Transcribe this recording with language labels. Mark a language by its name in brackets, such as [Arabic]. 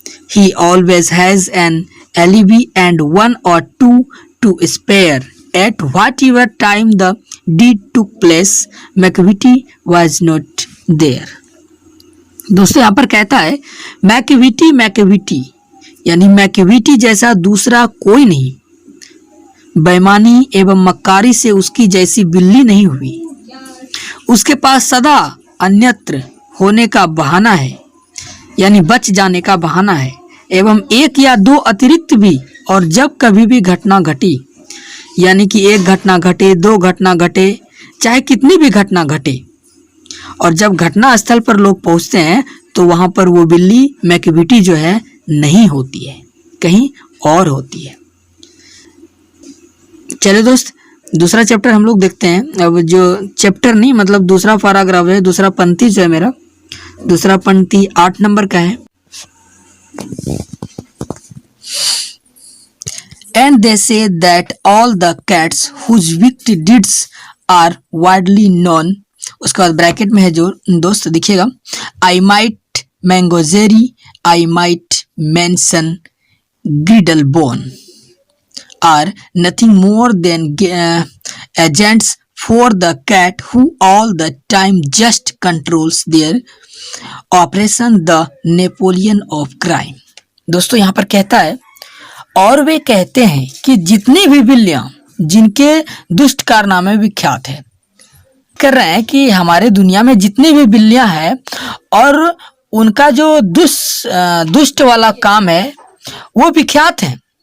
[English] He always has an alibi and one or two to spare at whatever time the deed took place. McVitie was not there. [Hindi] दोस्तों यहाँ पर कहता है Macavity यानी Macavity जैसा दूसरा कोई नहीं, बेईमानी एवं मक्कारी से उसकी जैसी बिल्ली नहीं हुई। उसके पास सदा अन्यत्र होने का बहाना है, यानी बच जाने का बहाना है, एवं एक या दो अतिरिक्त भी, और जब कभी भी घटना घटी, यानी कि एक घटना घटे, दो घटना घटे, चाहे कितनी भी घटना घटे, और जब घटना स्थल पर लोग पहुंचते हैं तो वहां पर वो बिल्ली मैकविटी जो है नहीं होती है, कहीं और होती है। चलिए दोस्त दूसरा चैप्टर हम लोग देखते हैं। अब जो चैप्टर नहीं मतलब दूसरा पैराग्राफ है, दूसरा पंक्ति जो है मेरा, दूसरा पंक्ति 8 नंबर का है। [English] And they say that all the cats whose wicked deeds are widely known. [Hindi] उसके बाद ब्रैकेट में है जो दोस्त देखिएगा, [English] I might Mungojerrie, I might mention Griddlebone are nothing more than agents for the cat who all the time just controls their operation, the Napoleon of crime. [Hindi] दोस्तों यहाँ पर कहता है और वे कहते हैं कि जितनी भी बिल्लियां जिनके दुष्ट कारनामे विख्यात है, कर रहे हैं कि हमारे दुनिया में जितनी भी बिल्लियां हैं और उनका जो दुष्ट वाला काम है वो विख्यात है।